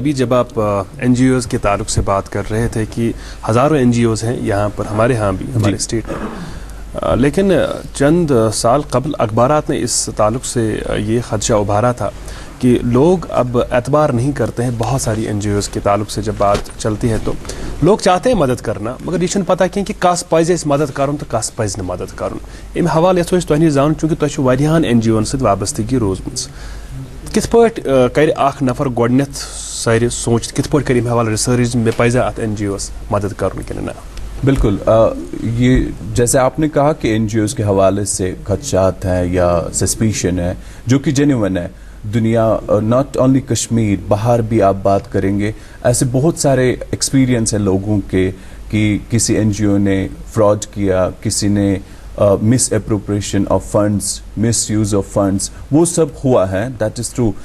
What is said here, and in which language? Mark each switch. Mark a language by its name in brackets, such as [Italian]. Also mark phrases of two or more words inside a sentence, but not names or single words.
[Urdu] ابھی جب آپ این جی اوز کے تعلق سے بات کر رہے تھے کہ ہزاروں این جی اوز ہیں یہاں پر، ہمارے ہاں بھی، ہمارے اسٹیٹ میں، لیکن چند سال قبل اخبارات نے اس تعلق سے یہ خدشہ ابھارا تھا کہ لوگ اب اعتبار نہیں کرتے ہیں. بہت ساری این جی اوز کے تعلق سے جب بات چلتی ہے تو لوگ چاہتے ہیں مدد کرنا مگر یہ پتہ کہ [Kashmiri] کس پزِ اَسہِ مدد کرُن تو کس پزِ نہٕ مدد کرُن. امہِ حوالہٕ یژھو أسۍ تۄہہِ نِش زانُن چوٗنٛکہِ تۄہہِ چھُو واریاہن این جی اوَن سۭتۍ وابستگی روٗزمٕژ. کِتھ پٲٹھۍ کرِ اکھ نفر گۄڈنٮ۪تھ سارِ سوٗنٛچِتھ، کِتھ پٲٹھۍ کرِ امہِ حوالہٕ رِسٲرٕچ مےٚ پزیا اتھ این جی اوَس مدد کرُن کِنہٕ نہ؟ [Urdu] بالکل. یہ جیسے آپ نے کہا کہ این جی اوز کے حوالے سے خدشات ہیں یا سسپیشن ہے جو کہ جینوئن ہے. دنیا [English] not only [Urdu] کشمیر، باہر بھی آپ بات کریں گے ایسے بہت سارے ایکسپیرینس ہیں لوگوں کے کہ کسی این جی او نے فراڈ کیا، کسی نے [English] misappropriation of funds, misuse of funds, [Urdu] وہ سب ہوا ہے، [English] that is true.